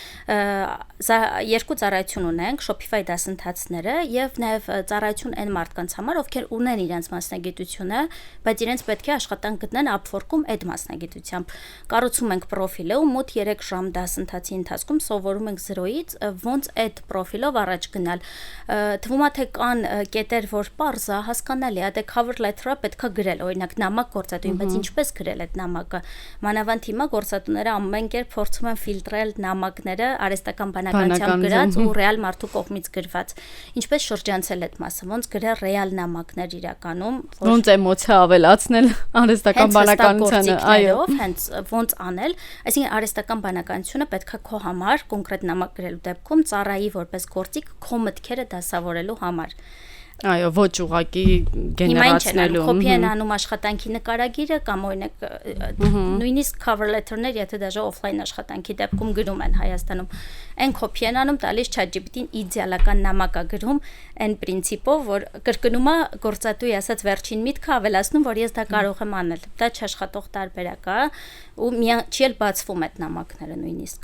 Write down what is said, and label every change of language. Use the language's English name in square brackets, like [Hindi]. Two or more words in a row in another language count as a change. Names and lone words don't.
[Armenian] Երկու ծառայություն ունենք, Shopify դասընթացները եւ նաեւ ծառայություն այն մարդկանց համար, ովքեր ունեն իրենց մասնագիտությունը, բայց իրենց պետք է աշխատանք գտնեն Upwork-ում այդ մասնագիտությամբ։ Կառուցում ենք պրոֆիլը ու մոտ 3 ժամ դասընթացի ընթացքում սովորում ենք 0.0-ից ոնց այդ պրոֆիլով առաջ գնալ։ Թվում է թե կան կետեր, որ պարզ է, հասկանալի է, դե [English] cover letter- [Armenian] ը պետքա գրել, օրինակ նամակ գործատուին, բայց ինչպես գրել այդ նամակը։ Մանավանդ հիմա գործատուները ամեն կերպ փորձում են ֆիլտրել նամակները արհեստական բանականությամբ գրած ու ռեալ մարդու կողմից գրված։ Ինչպես շրջանցել այդ մասը, ոնց գրել ռեալ նամակներ իրականում, ոնց էմոցիա ավելացնել արհեստական բանականությանը, այո, հենց ոնց անել, այսինքն արհեստական բանականությունը պետքա քո համար կոնկրետ նամակ գրելու դեպքում ծառայի որպես գործիք քո մտքերը դասավորելու համար։ Այո, ոչ ուղակի գեներացնելու։ Կոպի են անում աշխատանքի նկարագիրը կամ օրինակ նույնիսկ [English] cover letter- [Armenian] ներ, եթե դաժե օֆլայն աշխատանքի դեպքում գրում են Հայաստանում, այն կոպի են անում, տալիս ChatGPT-ին իդեալական նամակ է գրում այն պրինցիպով, որ կրկնում է գործատուի ասած վերջին միտքը, ավելացնում, որ ես դա կարող եմ անել։ Դա չաշխատող տարբերակ է ու չի էլ բացվում այդ նամակները նույնիսկ։